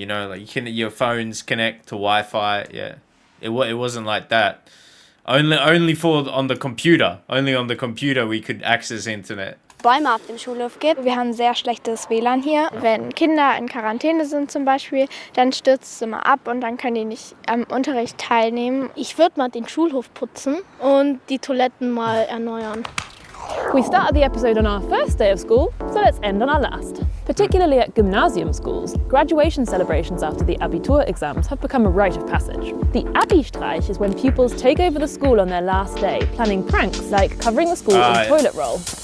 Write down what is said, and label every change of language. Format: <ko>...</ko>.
<en>You know, like your phones connect to Wi-Fi. Yeah, it wasn't like that. Only on the computer. Only on the computer we could access internet.</en> <de>Bäume auf dem Schulhof gibt. Wir haben sehr schlechtes WLAN hier. Wenn Kinder in Quarantäne sind zum Beispiel, dann stürzt es immer ab und dann können die nicht am Unterricht teilnehmen. Ich würde mal den Schulhof putzen und die Toiletten mal erneuern.</de> <en>We started the episode on our first day of school, so let's end on our last. Particularly at gymnasium schools, graduation celebrations after the Abitur exams have become a rite of passage. The Abi-Streich is when pupils take over the school on their last day, planning pranks like covering the school in toilet roll.</en>